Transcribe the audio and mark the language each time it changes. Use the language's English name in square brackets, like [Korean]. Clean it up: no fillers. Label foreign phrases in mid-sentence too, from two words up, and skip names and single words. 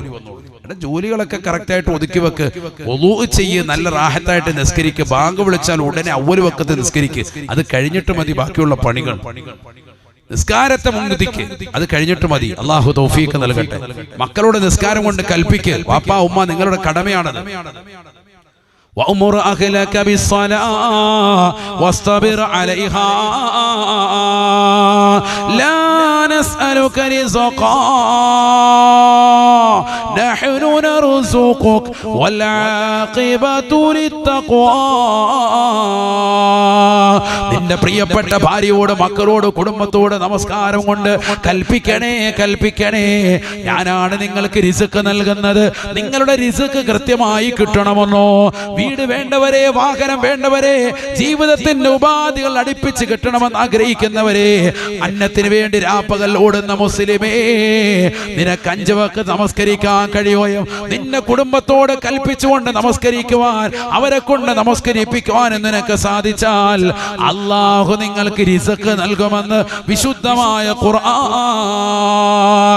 [Malayalam] ജോലികളൊക്കെ കറക്റ്റായിട്ട് ഒതുക്കി വെക്ക്, വുളൂ ചെയ്യ്, നല്ല റാഹത്തായിട്ട് നിസ്കരിക്ക്. ബാങ്ക് വിളിച്ചാൽ ഉടനെ അവ്വൽ വക്കത്ത് നിസ്കരിക്ക്. അത് കഴിഞ്ഞിട്ട് മതി ബാക്കിയുള്ള പണികൾ. നിസ്കാരത്തെ മുൻനിർത്തിക്ക്, അത് കഴിഞ്ഞിട്ട് മതി. അല്ലാഹു തൗഫീഖ് നൽകട്ടെ. മക്കളോട് നിസ്കാരം കൊണ്ട് കൽപ്പിക്ക്. വാപ്പാ ഉമ്മ നിങ്ങളുടെ കടമയാണത്. [Arabic] وأمر أهلك بالصلاة واصطبر عليها لا نسألك رزقا نحن نرزقك والعاقبة للتقوى. [Malayalam] നിന്റെ പ്രിയപ്പെട്ട ഭാര്യയോട്, മക്കളോട്, കുടുംബത്തോട് നമസ്കാരം കൊണ്ട് കൽപ്പിക്കണേ, കൽപ്പിക്കണേ. ഞാനാണ് നിങ്ങൾക്ക് റിസ്ക് നൽകുന്നത്. നിങ്ങളുടെ റിസ്ക് കൃത്യമായി കിട്ടണമെന്നോ, വീട് വേണ്ടവരെ, വാഹനം വേണ്ടവരെ, ജീവിതത്തിന്റെ ഉപാധികൾ അടുപ്പിച്ച് കിട്ടണമെന്ന് ആഗ്രഹിക്കുന്നവരെ, അന്നത്തിന് വേണ്ടി രാപ്പകൽ ഓടുന്ന മുസ്ലിമേ, നിനക്ക് 5 വക്ത് നമസ്കരിക്കാൻ കഴിയുകയും നിന്റെ കുടുംബത്തോട് കൽപ്പിച്ചുകൊണ്ട് നമസ്കരിക്കുവാൻ, അവരെ അവരെ കൊണ്ട് നമസ്കരിപ്പിക്കുവാൻ നിനക്ക് സാധിച്ചാൽ അല്ലാഹു നിങ്ങൾക്ക് റിസ്ക് നൽകുമെന്ന് വിശുദ്ധമായ ഖുർആൻ.